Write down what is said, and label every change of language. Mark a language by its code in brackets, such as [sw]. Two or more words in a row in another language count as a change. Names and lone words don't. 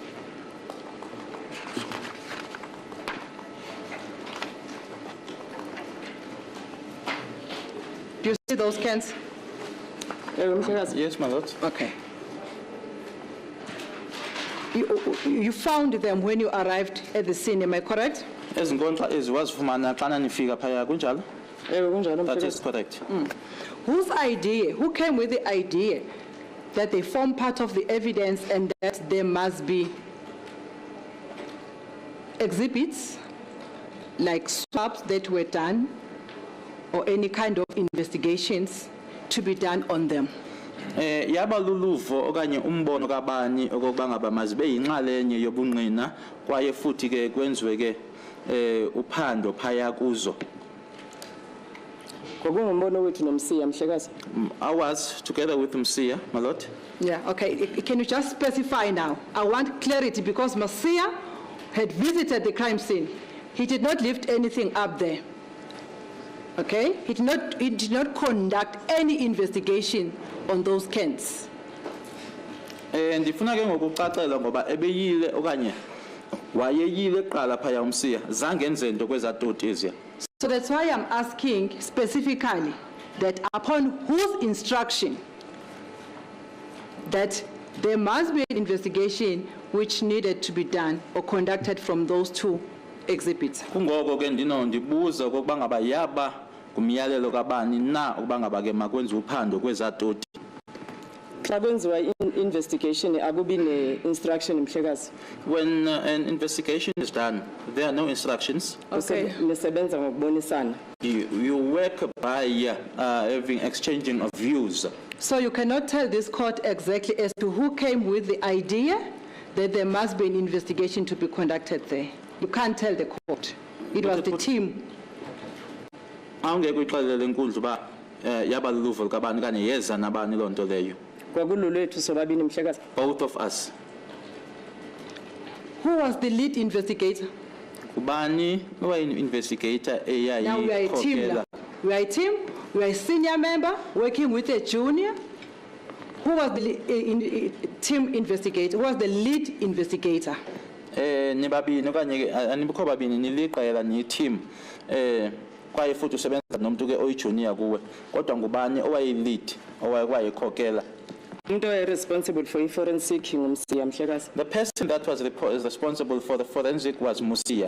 [en] Do you see those cans? Yes, my lord. Okay. You found them when you arrived at the scene, am I correct? [xh] Ezinkonxa eziwazifumana xana nifika phaya kunjalo? [en] That is correct. Whose idea, who came with the idea that they form part of the evidence and that there must be exhibits like swabs that were done or any kind of investigations to be done on them? [xh] Yaba luluvo okanye umbono kabani okokuba ngaba mazibe yinxalenye yobungqina kwaye futhi ke kwenziwe ke uphando phaya kuzo. Kwakungumbono wethu nomsiya Mhlekazi. [en] I was together with Msia, my lord. Yeah, okay. Can you just specify now? I want clarity because Masia had visited the crime scene. He did not lift anything up there. Okay? He did not conduct any investigation on those cans. [xh] Ndifuna ke ngokucacelwa ngoba ebeyile okanye wayeyile kuqala phaya uMsiya zange enze into kwezatoti eziya. [en] So that's why I'm asking specifically that upon whose instruction that there must be an investigation which needed to be done or conducted from those two exhibits. [xh] Kungoko ke ndibuza ukuba ngaba yaba kumyalelo kabani na ukuba ngaba ke makwenze uphando kwezatoti. Xa kwenziwa investigation akubi ne-instruction Mhlekazi. [en] When an investigation is done, there are no instructions. Okay. [xh] Nisebenza ngokubonisana. [en] You work by having exchanging of views. So you cannot tell this court exactly as to who came with the idea that there must be an investigation to be conducted there. You can't tell the court. It was the team. [xh] Awungeke uyixelele enkundla uba yaba luluvo likabani kanye yeza nabani loo nto leyo. Kwakululwethu sobabini Mhlekazi. [en] Both of us. Who was the lead investigator? [xh] Kubani investigator [en] Now we are a team. Now. We are a team. We are a senior member working with a junior. Who was the team investigator? Who was the lead investigator? [xh] Nibabini okanye anibukho babini niliqela ni team kwaye futhi usebenza nomuntu ke oyijunior kuwe kodwa ngubani owayi-lead owayekhokela. Umuntu [en] responsible for forensic [xh] ngumsiya Mhlekazi. [en] The person that was responsible for the forensic was Musia.